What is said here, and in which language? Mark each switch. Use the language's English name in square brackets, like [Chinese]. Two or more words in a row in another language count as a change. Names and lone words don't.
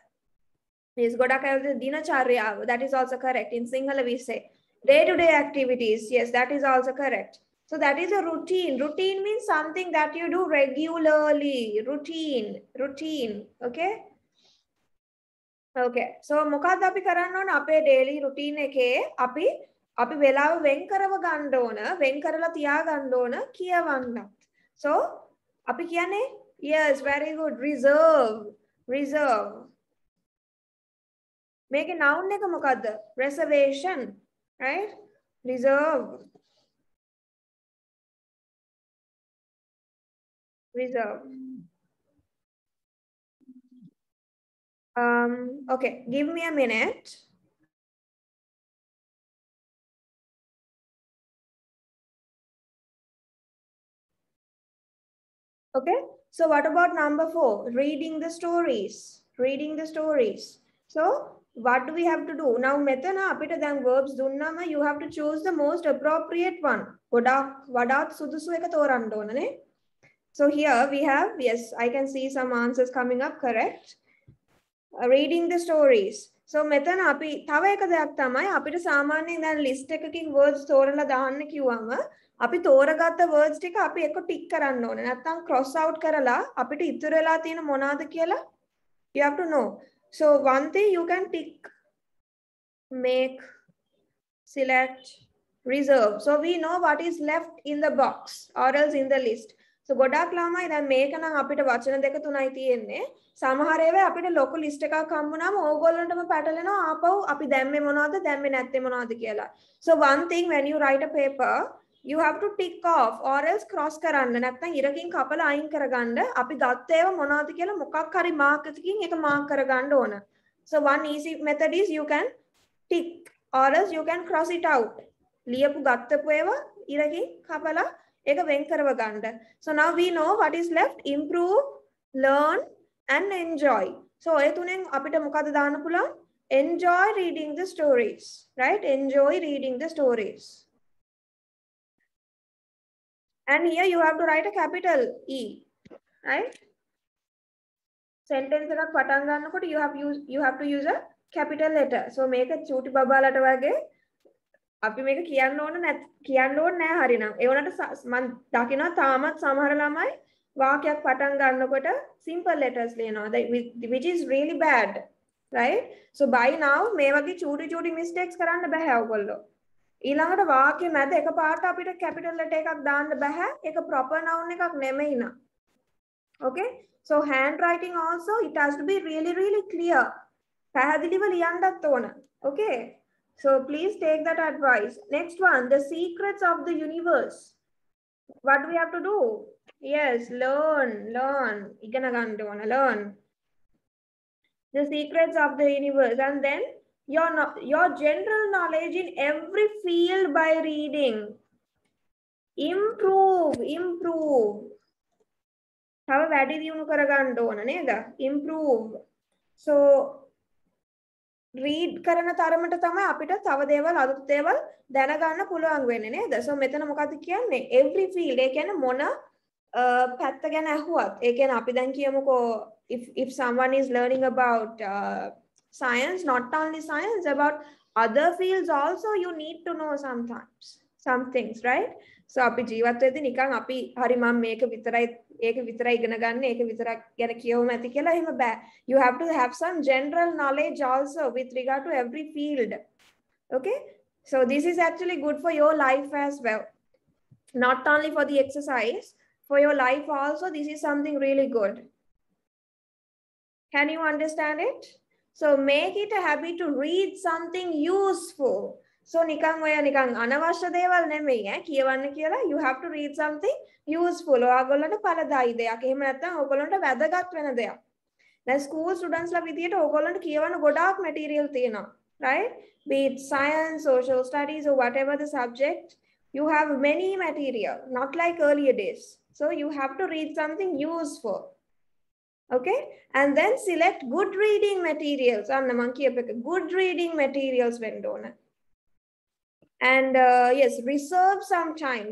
[English] Yes, dinacharya, that is also correct. In Sinhala we say day-to-day activities. Yes, that is also correct. So that is a routine. Routine means something that you do regularly. Routine. Okay. Okay. [Sinhala] So මොකක්ද අපි කරන්න ඕන අපේ [English] daily routine [Sinhala] එකේ අපි වෙලාව වෙන් කරව ගන්න ඕන, වෙන් කරලා තියා ගන්න ඕන කියවන්නත්. [English] So [Sinhala] අපි කියන්නේ [English] yes, very good. Reserve. Make a noun [Sinhala] එක මොකද්ද? [English] Reservation, right? Reserve. Okay, give me a minute. Okay, so what about number 4? Reading the stories. So what do we have to do? Now, [Sinhala] මෙතන අපිට දැන් verbs දුන්නම [English] you have to choose the most appropriate one. [Sinhala] වඩාත් සුදුසු එක තෝරන්න ඕනනේ. [English] So here we have, yes, I can see some answers coming up, correct? [Sinhala] Reading the stories. So මෙතන අපි තව එක දෙයක් තමයි අපිට සාමාන්‍යයෙන් දැන් list එකකින් words තෝරලා දාන්න කිව්වම අපි තෝරගත්ත words ටික අපි එක ටික් කරන්න ඕනේ. නැත්නම් [English] cross out [Sinhala] කරලා අපිට ඉතුරු වෙලා තියෙන මොනවාද කියලා [English] you have to know. So one thing you can tick, make, select, reserve. So we know what is left in the box or else in the list. [Sinhala] So ගොඩක් ළමයි දැන් මේක නම් අපිට වචන දෙක තුනයි තියෙන්නේ. සමහර ඒවා අපිට ලොකු ලිස්ට් එකක් හම්බුනම ඕගොල්ලන්ටම පැටලෙනවා ආපහු අපි දැම්මේ මොනවද දැම්මේ නැත්තේ මොනවද කියලා. [English] So one thing when you write a paper, you have to tick off or else cross කරන්න. [Sinhala] නැත්නම් ඉරකින් කපලා අයින් කරගන්න. අපි ගත්ත ඒවා මොනවද කියලා මොකක් හරි මාක් එකකින් ඒක මාක් කරගන්න ඕන. [English] So one easy method is you can tick or else you can cross it out. [Sinhala] ලියපු ගත්තපු ඒවා ඉරකින් කපලා ඒක වෙන් කරව ගන්න. [English] So now we know what is left: improve, learn and enjoy. [Sinhala] So ඒ තුනෙන් අපිට මොකද දාන්න පුළුවන්? [English] Enjoy reading the stories, right? Enjoy reading the stories. And here you have to write a capital E, right? Sentence [Sinhala] එකක් පටන් ගන්නකොට [English] you have to use a capital letter. [Sinhala] So මේක චූටි බබාලට වගේ අපි මේක කියන්න ඕන නෑ හරිනම්. ඒ වුණාට මම දකිනවා තාමත් සමහර ළමයි වාක්‍යයක් පටන් ගන්නකොට [English] simple letters [Sinhala] ලියනවා, [English] which is really bad, right? [Sinhala] So by now මේ වගේ චූටි mistakes කරන්න බෑ ඔයගොල්ලෝ. ඊළඟට වාක්‍ය මැද එකපාරට අපිට [English] capital letter [Sinhala] එකක් දාන්න බෑ. ඒක [English] proper noun [Sinhala] එකක් නෙමෙයි නා. [English] Okay? So handwriting also, it has to be really clear. [Sinhala] පැහැදිලිව ලියන්නත් ඕන. [English] Okay? So please take that advice. Next one, the secrets of the universe. What do we have to do? Yes, learn. [Sinhala] ඉගෙන ගන්න ඕන, [English] learn. The secrets of the universe. And then your general knowledge in every field by reading. Improve. [Sinhala] තව වැඩි දියුණු කරගන්න ඕන නේද? [English] Improve. [Sinhala] So read කරන තරමට තමයි අපිට තව දේවල් අලුත් දේවල් දැනගන්න පුළුවන් වෙන්නේ නේද? So මෙතන මොකද්ද කියන්නේ? [English] Every field. [Sinhala] ඒ කියන්නේ මොන පැත්ත ගැන ඇහුවත්. ඒ කියන්නේ අපි දැන් කියමුකෝ [English] if someone is learning about science, not only science, about other fields also, you need to know sometimes some things, right? [Sinhala] So අපි ජීවත් වෙද්දී නිකන් අපි හරි මම මේක විතරයි ඉගෙන ගන්න, ඒක විතරක් ගැන කියවම ඇති කියලා එහෙම බෑ. [English] You have to have some general knowledge also with regard to every field. Okay, so this is actually good for your life as well. Not only for the exercise, for your life also, this is something really good. Can you understand it? So make it a habit to read something useful. [Sinhala] So නිකන් ඔය නිකන් අනවශ්‍ය දේවල් නෙමෙයි ඈ කියවන්න කියලා [English] you have to read something useful. [Sinhala] ඔයගොල්ලන්ට ඵලදායි දෙයක්. එහෙම නැත්නම් ඔයගොල්ලන්ට වැදගත් වෙන දෙයක්. දැන් [English] school students [Sinhala] ලා විදියට ඔයගොල්ලන්ට කියවන්න ගොඩාක් material තියෙනවා. [English] Right? Be it science, social studies or whatever the subject, you have many material, not like earlier days. So you have to read something useful. Okay, and then select good reading materials. Good reading materials when and yes, reserve some time.